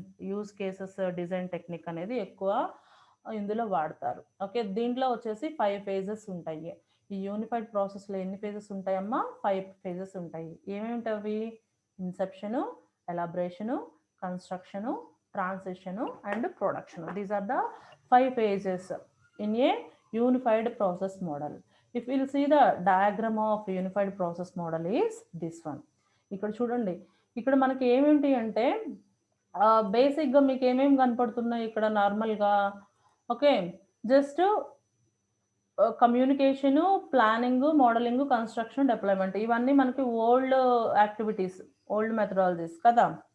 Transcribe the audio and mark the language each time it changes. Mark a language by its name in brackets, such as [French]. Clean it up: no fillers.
[Telugu] Use cases design technique అనేది ఎక్కువ ఇందులో వాడతారు. ఓకే. దీంట్లో వచ్చేసి 5 ఫేజెస్ ఉంటాయి. ఈ యూనిఫైడ్ ప్రాసెస్‌లో ఎన్ని ఫేజెస్ ఉంటాయమ్మా? 5 ఫేజెస్ ఉంటాయి. ఏమేమిటవి? ఇన్సెప్షను, ఎలాబరేషను, construction, ట్రాన్సిషను and production. [English] These are the 5 phases in a unified process model. If we'll see the diagram of unified process model is this one. [Telugu] ఇక్కడ చూడండి. ఇక్కడ మనకి ఏమేంటి అంటే బేసిక్‌గా మీకేమేమి కనపడుతున్నాయి ఇక్కడ నార్మల్‌గా? Okay. Just communication, planning, మోడలింగు, construction, deployment ఇవన్నీ మనకి యాక్టివిటీస్, ఓల్డ్ మెథడాలజీస్ కదా!